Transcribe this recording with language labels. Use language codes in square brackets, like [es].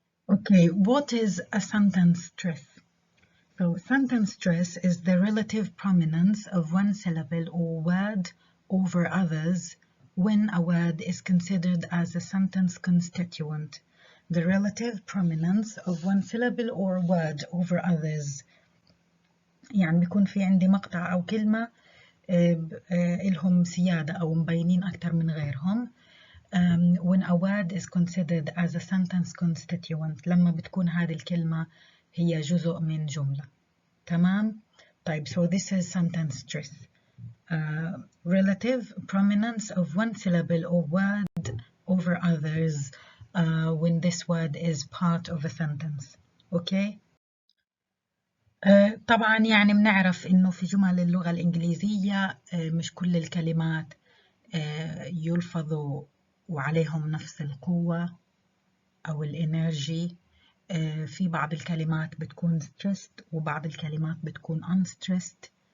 [en] Okay, what is a sentence stress? So sentence stress is the relative prominence of one syllable or word over others when a word is considered as a sentence constituent. The relative prominence of one syllable or word over others. [ar] يعني بيكون في عندي مقطع أو كلمة إلهم سيادة أو مبينين أكتر من غيرهم. [en] When a word is considered as a sentence constituent [ar] لما بتكون هذه الكلمة هي جزء من جملة. تمام؟ طيب, [en] so this is sentence stress. Relative prominence of one syllable or word over others when this word is part of a sentence. Okay? [ar] طبعا يعني بنعرف إنه في جمل اللغة الإنجليزية مش كل الكلمات يلفظوا وعليهم نفس القوة أو الإنرجي. في بعض الكلمات بتكون stressed وبعض الكلمات بتكون unstressed.